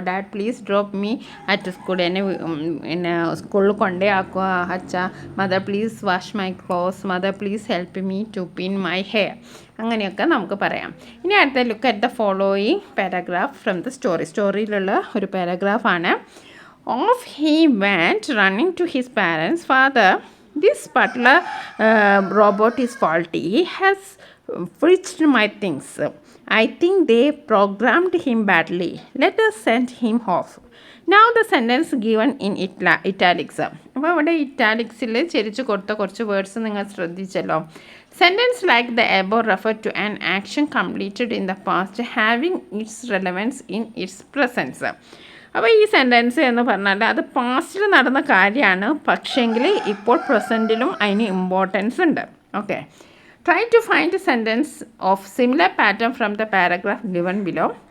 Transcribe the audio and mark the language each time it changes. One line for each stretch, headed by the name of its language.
English: Dad please drop me at school.
Malayalam: എന്നെ സ്കൂളിൽ കൊണ്ടേ ആക്കുക അച്ഛ.
English: Mother please wash my clothes. Mother please help me to pin my hair.
Malayalam: അങ്ങനെയൊക്കെ നമുക്ക് പറയാം.
English: ഇനി അടുത്ത look at the following paragraph from the സ്റ്റോറിയിലുള്ള ഒരു പാരഗ്രാഫാണ്. Off he went running to his parents. Father, this butler robot is faulty. He has fridged my things. I think they programmed him badly. Let us send him off. Now the sentence given in italics.
Malayalam: അപ്പോൾ ഇവിടെ ഇറ്റാലിക്സിൽ ചെരിച്ച് കൊടുത്ത കുറച്ച് words നിങ്ങൾ ശ്രദ്ധിച്ചല്ലോ.
English: Sentence like the above refer to an action completed in the past having its relevance in its presence.
Malayalam: അപ്പോൾ ഈ sentence എന്ന് പറഞ്ഞാൽ അത് പാസ്റ്റിൽ നടന്ന കാര്യമാണ്, പക്ഷേങ്കിൽ ഇപ്പോൾ പ്രസൻറ്റിലും അതിന് ഇമ്പോർട്ടൻസ് ഉണ്ട്.
English: Okay, try to find sentence of similar pattern from the paragraph given below.